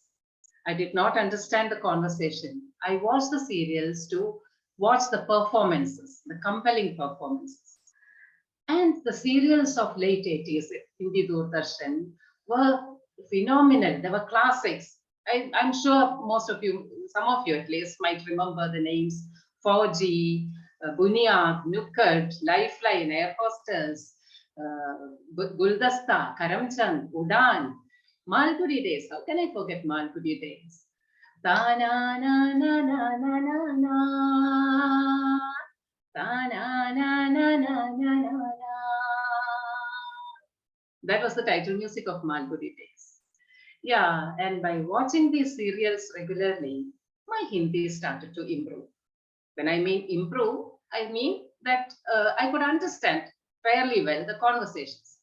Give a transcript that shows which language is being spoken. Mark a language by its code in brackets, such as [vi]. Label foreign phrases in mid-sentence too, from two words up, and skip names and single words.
[en] I did not understand the conversation. I watched the serials to watch the performances, the compelling performances. And the serials of late 80s, Hindi Doordarshan, were phenomenal. They were classics. I'm sure most of you, some of you at least, might remember the names Fauji, Bunyad, Nukkad, Lifeline, Air Hostess, Guldasta, Karamchand, Udan, Malgudi Days. How can I forget Malgudi Days? Ta na na na na na na na. That was the title music of Malgudi Days. Yeah, and by watching these serials regularly, my Hindi started to improve. When I mean improve, I mean that I could understand fairly well the conversations.